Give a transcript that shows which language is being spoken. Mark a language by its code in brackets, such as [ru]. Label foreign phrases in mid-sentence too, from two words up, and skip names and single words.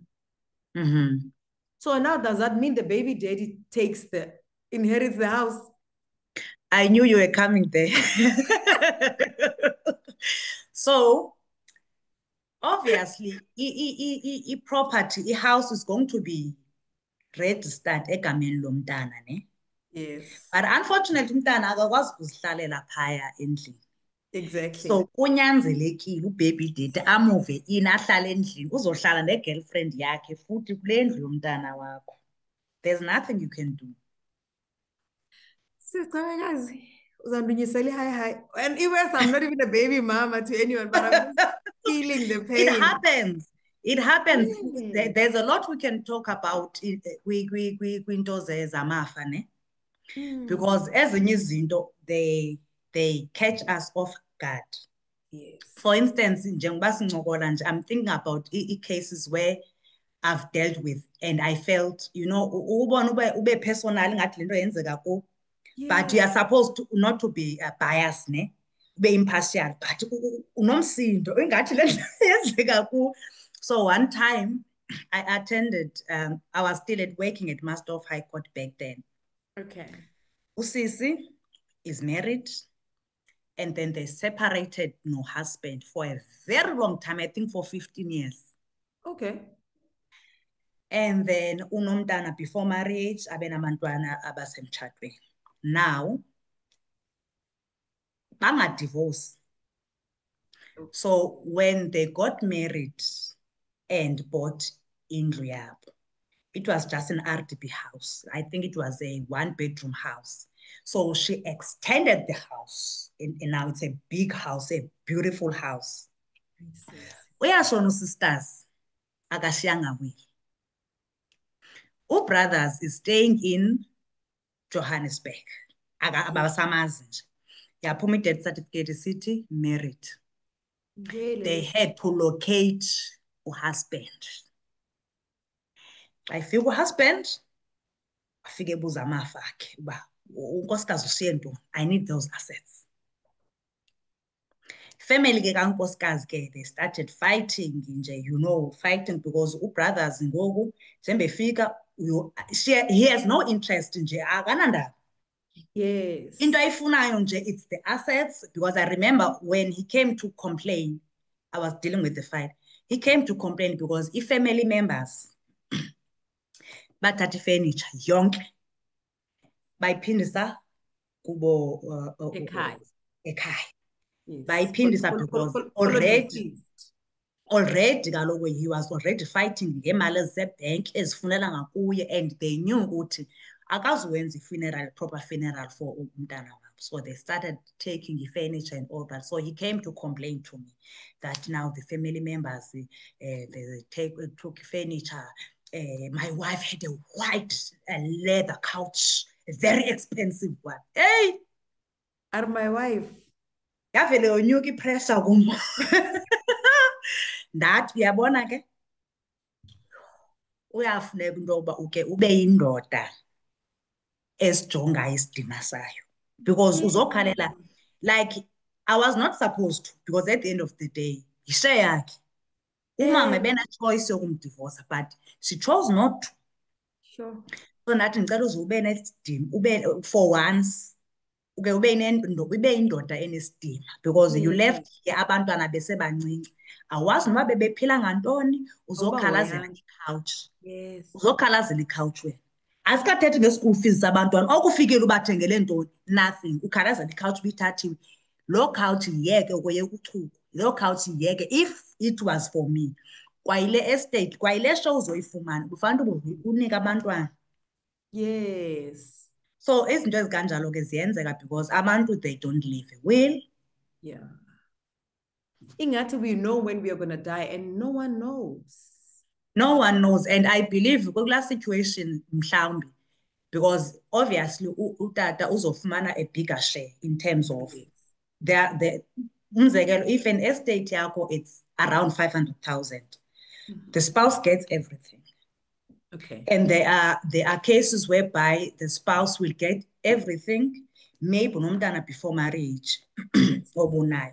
[en] So now does that mean the baby daddy inherits the house? I knew you were coming there. So obviously, property, house is going to be registered [xh] egameni lomntana, [en] ne? Yes. But unfortunately, [xh] umntana akakwazi ukuzihlalela phaya endlini. [en] Exactly. [xh] So kunyanzelekile ubaby daddy amuve in ahlale endlini, uzohlala ne-girlfriend yakhe futhi kule ndlu yomntana wakho. [en] There's nothing you can do. And even I'm not even a baby mama to anyone, but I'm just feeling the pain. It happens. Yes. There's a lot we can talk about [xh] kwinto zamafa, [en] ne? Because [xh] ezinye izinto [en] they catch us off guard. Yes. For instance, I'm thinking about cases where I've dealt with and I felt, you know, ube personal [xh] ngathi lento yenzeka kuwe. [en] But you are supposed to not to be biased, ne? Be impartial, but [xh] unomsindo engathi lento yenzeka kuwe. [en] So one time I attended, I was still working at Master High Court back then. Okay. Usisi is married, and then they separated no husband for a very long time, I think for 15 years. Okay. [xh] And then unomntana before marriage, abenabantwana abasemtshatweni. Now, banga-divorce. [en] Okay. So when they got married and bought [xh] indlu yabo, [en] it was just an RDP house. I think it was a 1-bedroom house. So she extended the house, and now it's a big house, a beautiful house. [xh] Uyashona sisters, akashiyanga will. [en] Brothers is staying in Johannesburg. [xh] Abasamazi nje. Yaphuma [en] death certificate city married. Really? They had to locate a husband. I feel husband, [xh] afike ebuza amafa akhe uba unkosikazi ushiye ntoni, [en] I need those assets. [xh] Family ke kankosikazi ke, [en] they started fighting nje, you know, fighting because brothers [xh] ngoku njembefika [en] he has no interest [xh] nje, akanandaba. [en] Yes. [xh] Into ayifunayo nje, [en] it's the assets, because I remember when he came to complain, I was dealing with the fight. He came to complain because family members [xh] bathatha furniture yonke bayiphindisa kubo ekhaya. [en] Yes. Bayiphindisa because already kaloku he was already fighting [xh] ngemali zebhenki ezifunela ngakuye, [en] and they knew [xh] ukuthi akazuwenza [en] funeral, proper funeral for [xh] umntana wabo. [en] So they started taking furniture and all that. So he came to complain to me that now the family members they took furniture. My wife had a white leather couch, a very expensive one. Hey, and my wife [xh] yavele onyuka ipressure kum. Ndathi uyabona ke uyafuneka into yokuba uke ube yindoda esijongayo isidima sayo, because uzokhalela, [en] like I was not supposed to, because at the end of the day yishare yakhe. [xh] Umama bena-choice yokumdivorce, [en] but she chose not to. Sure. [xh] So nathi ngicela uze ube nesidima, ube [en] for once [xh] uke ube yindoda enesidima, [en] because you left here [xh] abantwana besebancinci. Awazi noba bebephila ngantoni, uzokhalazela i-couch. [en] Yes. [xh] Uzokhalazela i-couch wena. Asikathethi nge- [en] school fees [xh] zabantwana, okufikile ubathengele ntoni, nothing. Ukhalazela i-couch uyithathiwe. Lo couch yeke ukuyeka uchuku. Lo couch yeke, [en] if it was for me, [xh] kwayile estate, kwayile show uzoyifumana, ufanele unika abantwana. [en] Yes. So [xh] izinto ezikanjalo ke ziyenzeka [en] because abantu they don't live a will. Yeah. Ingathi we know when we are going to die and no one knows. No one knows, and I believe [xh] kula situation mhlawumbi, [en] because obviously [xh] utata uzofumana [en] a bigger share in terms of the umzekelo, if an estate yakho it's around 500,000, the spouse gets everything. Okay. And there are cases whereby the spouse will get everything, maybe [xh] nomntana before marriage obunayo.